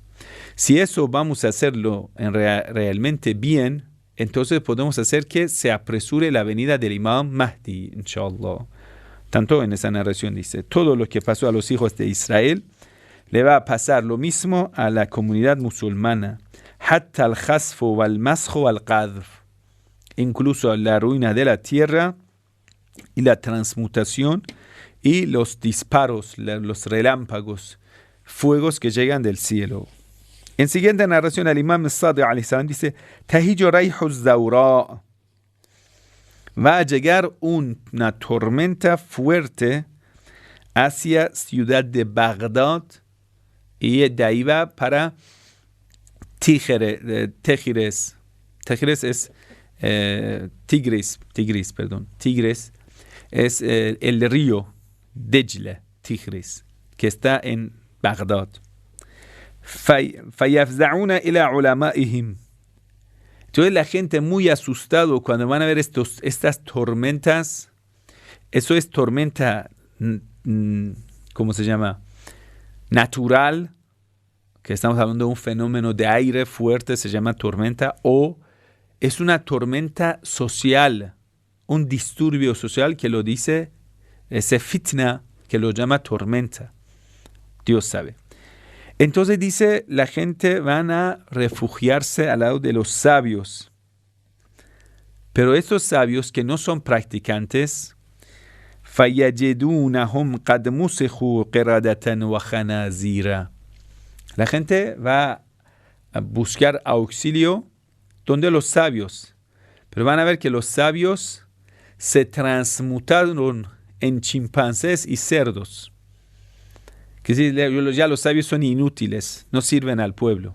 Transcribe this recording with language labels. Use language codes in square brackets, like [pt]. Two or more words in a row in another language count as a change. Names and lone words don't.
[es] Si eso vamos a hacerlo realmente bien, entonces podemos hacer que se apresure la venida del Imam Mahdi, inshallah. Tanto en esa narración dice, todo lo que pasó a los hijos de Israel le va a pasar lo mismo a la comunidad musulmana. [ar] حتى الخسف والمسخ والقذف. [es] Incluso la ruina de la tierra y la transmutación y los disparos, los relámpagos, fuegos que llegan del cielo. En siguiente narración, el imam Sadiq [ar] عليه السلام [es] dice, [ar] تهيج ريح الزوراء. [es] Va a llegar una tormenta fuerte hacia ciudad de Bagdad y de ahí va para Tigres. Tigres es Tigris, es el río Dejla, Tigris, que está en Bagdad. [ar] فَيَفْزَعُونَ إِلَى عُلَمَائِهِمْ. [es] Entonces la gente muy asustado cuando van a ver estas tormentas. Eso es tormenta, ¿cómo se llama? Natural, que estamos hablando de un fenómeno de aire fuerte, se llama tormenta, o es una tormenta social, un disturbio social que lo dice, ese fitna que lo llama tormenta. Dios sabe. Entonces dice, la gente van a refugiarse al lado de los sabios. Pero estos sabios que no son practicantes, [ar] فَيَجِدُونَهُمْ قَدْ مُسِخُوا قِرَدَةً وَخَنَازِيرًا. [es] La gente va a buscar auxilio donde los sabios. Pero van a ver que los sabios se transmutaron en chimpancés y cerdos. Que ya los sabios son inútiles, no sirven al pueblo.